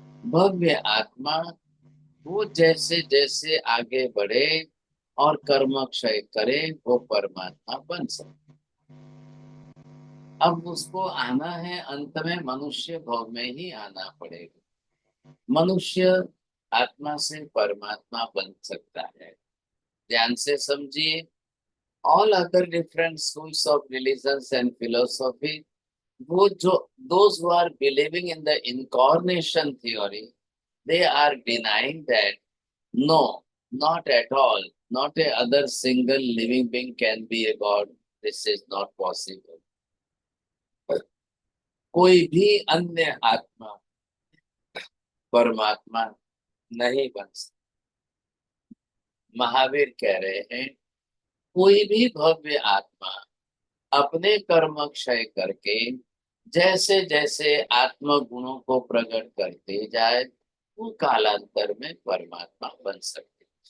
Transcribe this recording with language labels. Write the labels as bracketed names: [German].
[Hindi] भव्य आत्मा वो जैसे जैसे आगे बढ़े और कर्म क्षय करे वो परमात्मा बन सकता। अब उसको आना है, अंत में मनुष्य भव में ही आना पड़ेगा। मनुष्य आत्मा से परमात्मा बन सकता है। ध्यान से समझिए। [English] all other different schools of religions and philosophy, [Hindi] वो जो [English] those who are believing in the incarnation theory, they are denying that no, not at all, not a other single living being can be a god. This is not possible. [Hindi] कोई भी अन्य आत्मा परमात्मा नहीं बन सकता। महावीर कह रहे हैं, कोई भी भव्य आत्मा अपने कर्म क्षय करके जैसे जैसे आत्म गुणों को प्रकट करते जाए वो कालांतर में परमात्मा बन सकते।